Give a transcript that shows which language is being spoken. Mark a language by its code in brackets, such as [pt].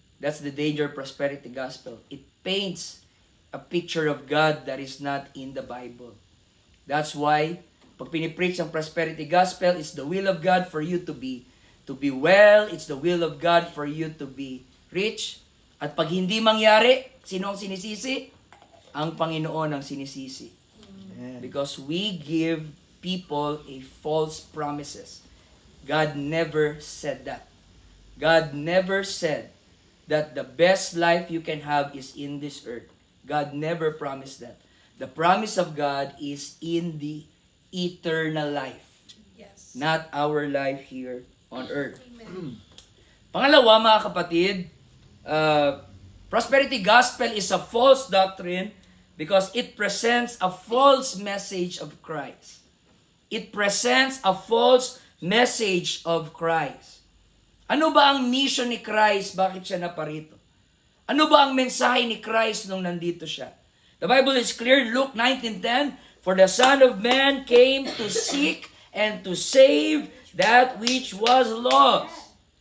[en] That's the danger of prosperity gospel. It paints a picture of God that is not in the Bible. That's why, [tl] pag pinipreach ang [en] prosperity gospel, it's the will of God for you to be well. It's the will of God for you to be rich. [tl] At pag hindi mangyari, sino ang sinisisi? Ang Panginoon ang sinisisi. [en] Because we give people a false promises. God never said that. God never said that the best life you can have is in this earth. God never promised that. The promise of God is in the eternal life, Yes. not our life here on earth. Amen. [tl] Pangalawa, mga kapatid, [en] prosperity gospel is a false doctrine because it presents a false message of Christ. It presents a false message of Christ. [tl] Ano ba ang mission ni Christ? Bakit siya naparito? Ano ba ang mensahe ni Christ nung nandito siya? [en] The Bible is clear, Luke 19:10, "For the Son of Man came to seek and to save that which was lost."